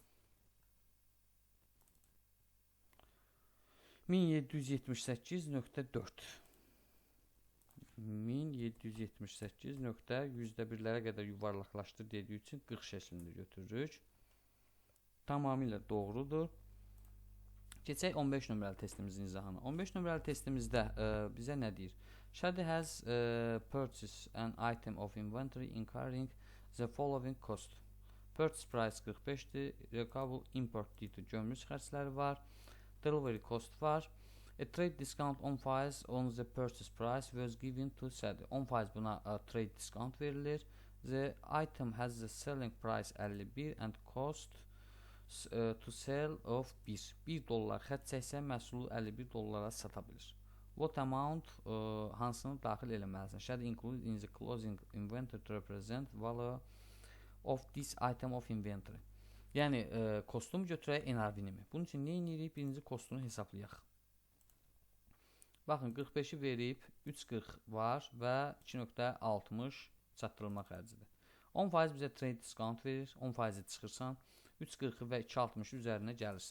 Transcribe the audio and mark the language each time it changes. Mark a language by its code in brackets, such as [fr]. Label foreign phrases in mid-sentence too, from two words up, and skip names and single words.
[az] 1778.4 1778.100'lərə qədər yuvarlaqlaşdır dediyi üçün 40 şəklində götürürük. Tamamilə doğrudur. Keçək 15 nömrəli testimizin izahına. 15 nömrəli testimizdə bizə nə deyir? [en] Shadi has purchased an item of inventory incurring the following cost. Purchase price 45'dir. Recoverable import duty [az] gömrük xərcləri var. [en] Delivery cost var. A trade discount 10% on the purchase price was given to Shadi. 10% buna trade discount verilir. The item has the selling price 51 and cost to sell of 1. [az] 1 dollar xərc çəksə məhsulu 51 dollara sata bilir. [en] What amount [az] hansını daxil eləməlisən? [en] Shadi included in the closing inventory to represent value of this item of inventory. [az] Yəni kostum götürək NRV-nimi. Bunun üçün nə edirik? Birinci kostunu hesablayaq. Baxın 45'i verib 3.40 var və 2.60 çatdırılma xərcidir. 10% bizə [en] trade discount [az] verir. 10%-i çıxırsan 3.40 və 2.60 üzərinə gəlirsən.